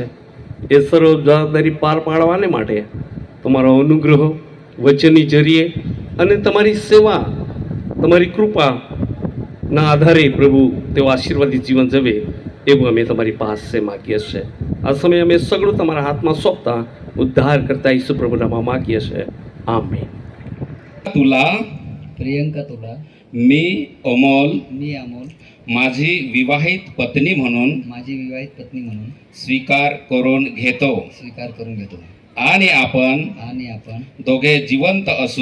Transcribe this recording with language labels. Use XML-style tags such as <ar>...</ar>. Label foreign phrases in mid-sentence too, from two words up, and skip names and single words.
<gu>એ સર્વ જવાબદારી પાર પાડવાને માટે તમારો અનુગ્રહ વચનની જરીએ અને તમારી સેવા તમારી કૃપા ના આધારે પ્રભુ તેઓ આશીર્વાદિત જીવન જીવે એવું અમે તમારી પાસે માગીએ છીએ. આ સમયે અમે સગળું તમારા હાથમાં સોંપતા ઉદ્ધાર કરતા ઈસુ પ્રભુનામાં માગીએ છીએ. આમેન.</gu> <mr>तुला प्रियंका तुला मी अमोल मी अमोल माझी विवाहित पत्नी म्हणून माझी विवाहित पत्नी म्हणून स्वीकार करून घेतो स्वीकार करून घेतो आणि आपण दोघे जिवंत असू</mr>